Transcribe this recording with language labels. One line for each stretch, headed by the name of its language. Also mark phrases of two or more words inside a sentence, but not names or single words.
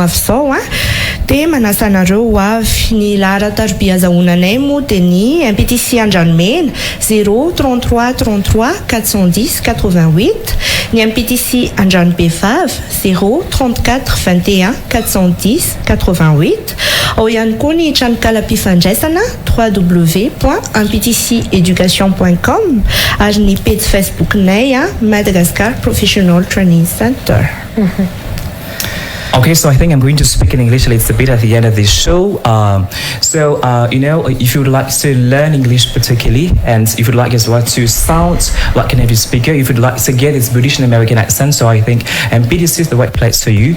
Malagasy: avy izao dia manasa anareo ho avy ny lahara-tarobia azahoananay moa dia ny MPTC Andranomena 033 33 410 88 ny MPTC Andranomebavy 034 21 410 88 ao ihany koa ny tranokala-pifandraisana www.mptceducation.com ary ny page Facebook nay Madagascar Professional Training Centre.
English: Okay, so I think I'm going to speak in English a little bit at the end of this show. If you would like to learn English particularly, and if you'd like as well to sound like a native speaker, if you'd like to get this British and American accent, so I think MPTC is the right place for you.